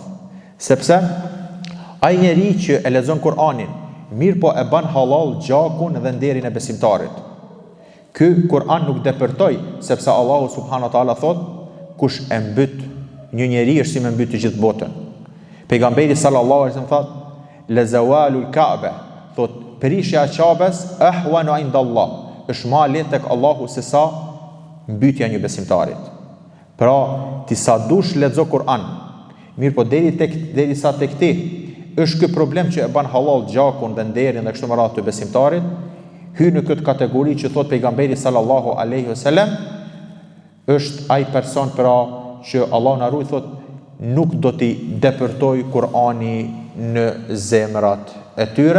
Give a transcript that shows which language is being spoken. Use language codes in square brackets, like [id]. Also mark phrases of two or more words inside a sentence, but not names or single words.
[sq] Sepse ai njeri që e lexon Kur'anin, mirë po e bën halal gjakun dhe nderin e besimtarit. Ky Kur'an nuk depërtoj, sepse Allahu [ar] سبحانه وتعالى [sq] thot, kush e mbyt një njeri është si me mbyt të gjithë botën. [ar] Pejgamberi صلى الله عليه وسلم thot, لزوال الكعبة, [sq] thot prishja e Ka'bes [ar] أهون عند الله, [sq] është më lehtë tek Allahu se sa mbytja një besimtarit. Pra, ti sa dush lexo Kur'an, mirë po derisa tek ti është ky problem që e bën halal gjakun dhe nderin dhe kështu me radhë të besimtarit, hyn në këtë kategori që thot pejgamberi [ar] صلى الله عليه وسلم, [sq] është ai person pra që Allah na ruaj, thot nuk do t'i depërtoj Kur'ani në zemrat e tyre.